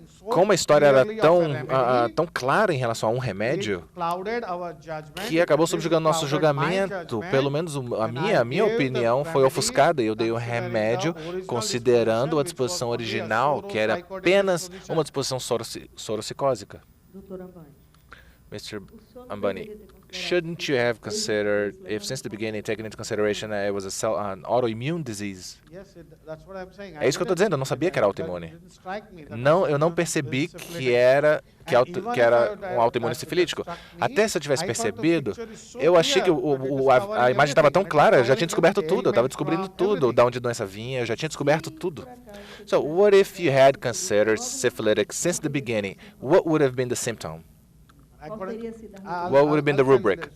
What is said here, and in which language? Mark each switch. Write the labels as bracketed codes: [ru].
[pt] Como a história era tão clara em relação a um remédio, que acabou subjugando nosso julgamento, pelo menos a minha opinião foi ofuscada, e eu dei o remédio considerando a disposição original, que era apenas uma disposição sorocicósica. [en] Mr. Ambani, shouldn't you have considered, if since the beginning taken into consideration that it was an autoimmune disease? [pt] É isso que eu estou dizendo, eu não sabia que era autoimune. Não, eu não percebi que era um autoimune sifilítico. Até se eu tivesse percebido, eu achei que a imagem estava tão clara, eu já tinha descoberto tudo, eu estava descobrindo tudo, de onde a doença vinha, eu já tinha descoberto tudo. [en] So, what if you had considered syphilitic since the beginning? What would have been the symptom? What would have been the rubric?